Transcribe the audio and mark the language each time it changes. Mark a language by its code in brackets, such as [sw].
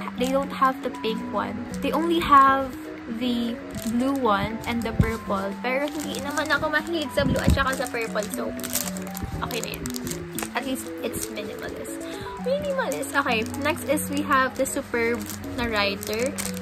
[en] They don't have the pink one. They only have the blue one and the purple. [tl] Pero hindi naman ako mahilig sa blue at saka sa purple. So, okay na yun. [en] At least, it's minimalist. Minimalist. Okay. Next is we have the Superb na writer.